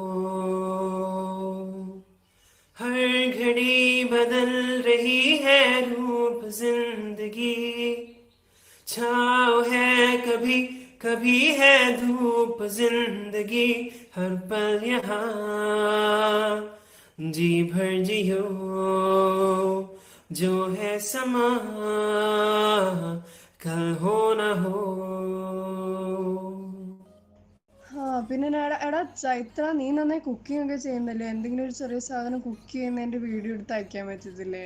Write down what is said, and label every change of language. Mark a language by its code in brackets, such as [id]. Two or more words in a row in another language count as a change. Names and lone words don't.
[hi] हर घड़ी बदल रही है रूप जिंदगी, छाँव है कभी कभी है धूप जिंदगी, हर पल यहाँ जी भर जियो जो है समा कल हो न हो. [ml] പിന്നെ എടാ ചൈത്ര, നീ നന്നായി കുക്കിംഗ് ഒക്കെ ചെയ്യുന്നല്ലേ? എന്തെങ്കിലും ഒരു ചെറിയ സാധനം കുക്ക് ചെയ്യുന്നതിന്റെ വീഡിയോ എടുത്ത് അയക്കാൻ പറ്റത്തില്ലേ?